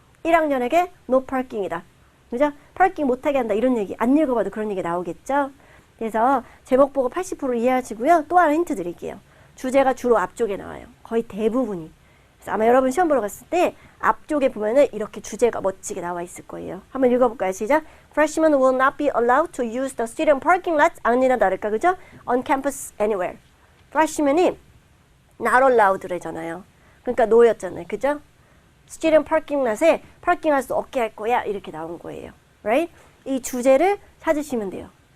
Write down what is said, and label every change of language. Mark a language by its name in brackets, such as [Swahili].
[Korean] 1학년에게 [English] no parking [Korean] 이다. 그죠? 파킹 못하게 한다. 이런 얘기. 안 읽어봐도 그런 얘기 나오겠죠? 그래서 제목 보고 80% 이해하시고요. 또 하나 힌트 드릴게요. 주제가 주로 앞쪽에 나와요. 거의 대부분이. 그래서 아마 여러분 시험 보러 갔을 때 앞쪽에 보면은 이렇게 주제가 멋지게 나와 있을 거예요. 한번 읽어볼까요? 시작. [English] Freshmen will not be allowed to use the student parking lots. [Korean] 아니나 다를까, 그죠? [English] On campus anywhere. [Korean] Freshmen이 [English] not allowed [Korean] 래잖아요. 그러니까 no였잖아요. 그죠? student parking lot에 파킹할 수 없게 할 거야. 이렇게 나온 거예요. [English] Right? [Korean] 이 주제를 찾으시면 돼요.